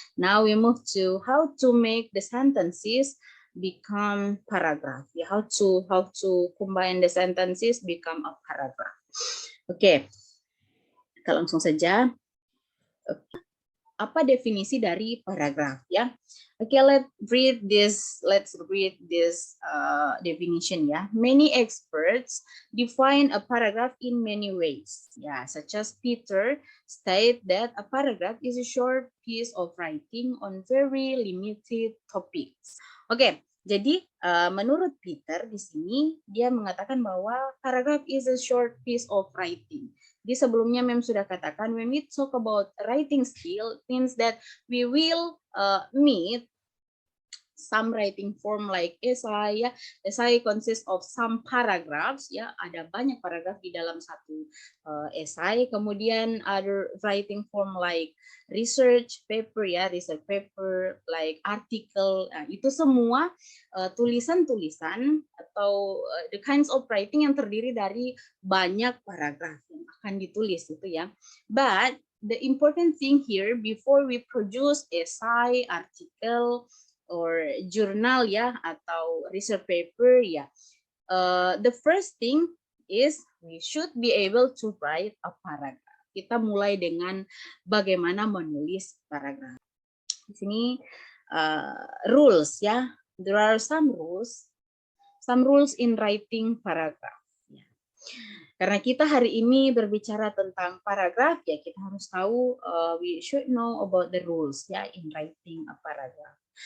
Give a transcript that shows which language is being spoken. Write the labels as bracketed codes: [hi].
[en] Now we move to how to make the sentences become paragraph. Ya, how to combine the sentences become a paragraph. [id] Oke, kita langsung saja. Apa definisi dari paragraf ya? [en] Oke, let's read this definition ya. Many experts define a paragraph in many ways. Ya, such as Peter state that a paragraph is a short piece of writing on very limited topics. [id] Oke, jadi menurut Peter di sini dia mengatakan bahwa [en] paragraph is a short piece of writing. [id] Di sebelumnya Mem sudah katakan, [en] when we talk about writing skill, it means that we will meet some writing form like essay. Ya. Essay consists of some paragraphs. [id] Ya, ada banyak paragraf di dalam satu essay. Kemudian [en] other writing form like research paper, ya, research paper, like article. [id] Nah, itu semua tulisan-tulisan atau [en] the kinds of writing [id] yang terdiri dari banyak paragraf yang akan ditulis itu ya. [en] But the important thing here before we produce essay, article, or journal ya atau research paper ya, the first thing is we should be able to write a paragraph. [id] Kita mulai dengan bagaimana menulis paragraf. Di sini rules ya. [en] There are some rules in writing paragraph. [id] Ya. Karena kita hari ini berbicara tentang paragraf, ya kita harus tahu, [en] we should know about the rules [id] ya [en] in writing a paragraph.